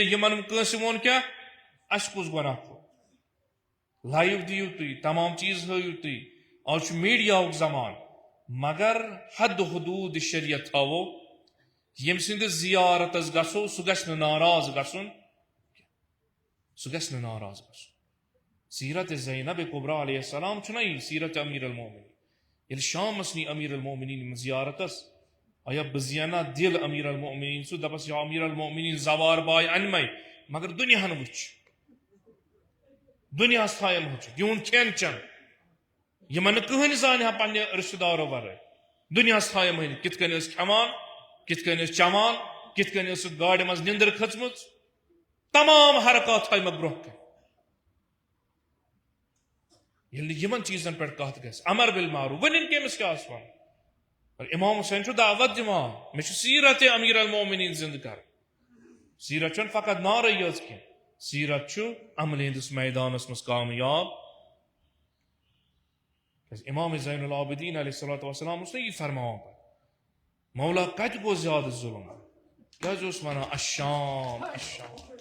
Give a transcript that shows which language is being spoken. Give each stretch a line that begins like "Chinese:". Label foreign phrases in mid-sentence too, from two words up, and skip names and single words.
Kashmiri: نہٕ یمن کٲنٛسہِ ووٚن کیٛاہ اسہِ کُس گۄناہ کھوٚت لایو دِیِو تُہۍ تمام چیٖز ہٲیِو تُہۍ آز چھُ میٖڈیاہُک زمان مگر حد حدوٗد شریعت تھاوو یم سندس زیارتس گژھو سہ گژھِ نہٕ ناراض گژھُن سہ گژھِ نہٕ ناراض گژھُن سیرت زینب کبریٰ
Arabic: علیہ السلام
Kashmiri: چھُنا یہِ سیرت امیر المومنین ییٚلہِ شامس نی امیر المومنین یم زیارتس آیا بہٕ زینہ دل امیر المومنین سُہ دپس یا امیر المومنین زوار باے انمے مگر دنیاہن وٕچھ دنیاہس تھایم وٕچھِتھ یِہُنٛد کھٮ۪ن چٮ۪ن یِمن نہٕ کٕہٕنۍ زانہِ ہا پننہِ رشتہٕ دارو ورٲے دنیاہس تھایم ؤنِتھ کِتھ کٔنۍ ٲسۍ کھٮ۪وان کِتھ کٔنۍ ٲسۍ چٮ۪وان کِتھ کٔنۍ ٲسٕکھ گاڑِ منٛز نِندٕر کھٔژمٕژ تمام حرکات تھایمکھ برونٛہہ کَنہِ ییٚلہِ نہٕ یِمن چیٖزن پٮ۪ٹھ کتھ گژھِ
Arabic: امر بالمعروف
Kashmiri: ؤنِن کٔمِس کیٛاہ آسہِ وَنُن پر امام حسین چھُ دعوت دِوان مےٚ چھُ سیرت امیر المومنین زندٕ کرٕنۍ سیرت چھُنہٕ فقط نعرے یٲژ کینٛہہ سیرت چھُ عملہِ ہٕنٛدِس میدانس منٛز کامیاب کیٛازِ امام زین العابدین
Arabic: علیہ الصلوۃ والسلام
Kashmiri: اوس نا یہِ فرماوان مولا کتہِ گوٚو زیادٕ ظلم کیٛازِ اوس ونان الشام الشام